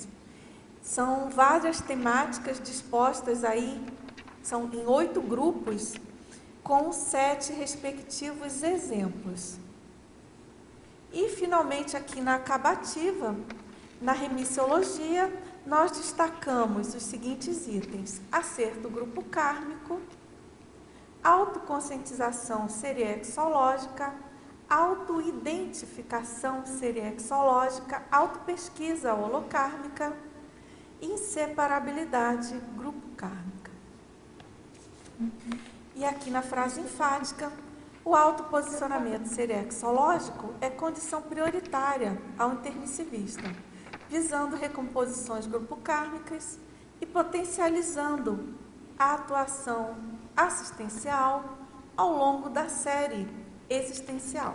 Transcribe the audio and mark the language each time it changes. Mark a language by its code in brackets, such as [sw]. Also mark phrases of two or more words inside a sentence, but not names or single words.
[pt] São várias temáticas dispostas aí, são em 8 grupos, com 7 respectivos exemplos. E, finalmente, aqui na acabativa, na remissiologia, nós destacamos os seguintes itens: acerto grupo kármico, autoconscientização seriexológica, autoidentificação seriexológica, autopesquisa holocármica, inseparabilidade grupo kármica. E aqui na frase enfática, o autoposicionamento serexológico é condição prioritária ao intermissivista, visando recomposições grupo-kármicas e potencializando a atuação assistencial ao longo da série existencial.